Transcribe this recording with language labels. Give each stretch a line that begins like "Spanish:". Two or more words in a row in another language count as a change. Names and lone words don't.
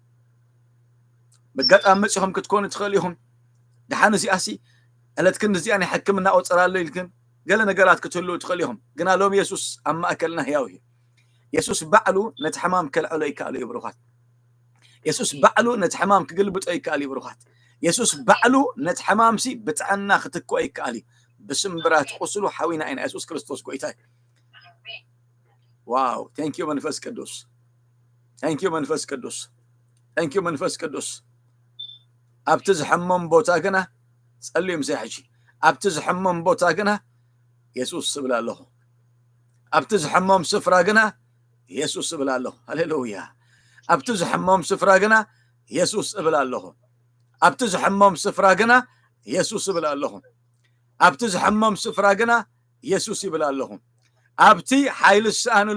Tigrinya: በጋጣም መጽኹም ክትኮኑ ትኸሊኹም ደሓን እዚኣሲ እለትክን እዚኣን ሕክምና ቆጽራለሁ ኢልክን ገለ ነገራት ክትህሉ ትኸሊኹም ግና ሎም ኢየሱስ ኣብ ማእከልና ሕያው እዩ ኢየሱስ ባዕሉ ነቲ ሕማም ከልዕሎ ይከኣሉ እዩ ብሩኻት ኢየሱስ ባዕሉ ነቲ ሕማም ክግልብጦ ይከኣል እዩ ብሩኻት ኢየሱስ ባዕሉ ነቲ ሕማምሲ ብጥዕና ክትክኦ ይከኣል እዩ ብስምብራት ቁስሉ ሓዊና ኢና ኢየሱስ ክርስቶስ ጎይታይ ዋው
English: thank you
Tigrinya: መንፈስ ቅዱስ
English: thank you
Tigrinya: መንፈስ ቅዱስ
English: thank you
Tigrinya: መንፈስ ቅዱስ ኣብቲ ዝሕመም ቦታ ግና ጸልዩም ዘይሕጂ ኣብቲ ዝሕመም ቦታ ግና ኢየሱስ ስብል ኣለኹ ኣብቲ ዝሕመም ስፍራ ግና ኢየሱስ ስብል ኣለኹ ሃሌሉያ ኣብቲ ዝሕመም ስፍራ ግና ኢየሱስ ስብል ኣለኹ ኣብቲ ዝሕመም ስፍራ ግና ኢየሱስ ስብል ኣለኹ ኣብቲ ዝሕመም ስፍራ ግና ኢየሱስ ይብል ኣለኹ ኣብቲ ሓይል ዝሰኣንሉ